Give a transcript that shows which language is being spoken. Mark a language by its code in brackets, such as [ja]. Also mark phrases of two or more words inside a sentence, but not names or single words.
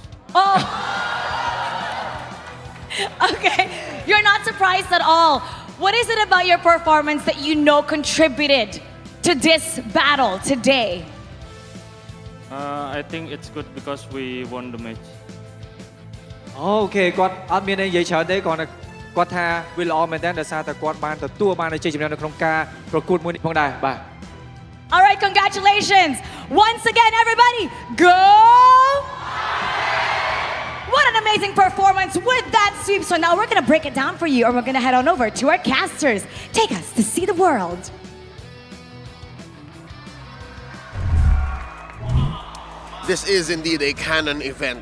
[en] Oh. Okay, you're not surprised at all. What is it about your performance that you know contributed to this battle today? I think it's good because we won the match. [km] Okay, គាត់អត់មានអីនិយាយច្រើនទេគាត់គាត់ថាវាល្អមែនតើដោយសារតែគាត់បានទទួលបានជ័យជំនះនៅក្នុងការប្រកួតមួយនេះផងដែរបាទ [en] All right, congratulations. Once again, everybody, go! What an amazing performance with that sweep. So now we're going to break it down for you, and we're going to head on over to our casters. Take us to see the world. This is indeed a canon event.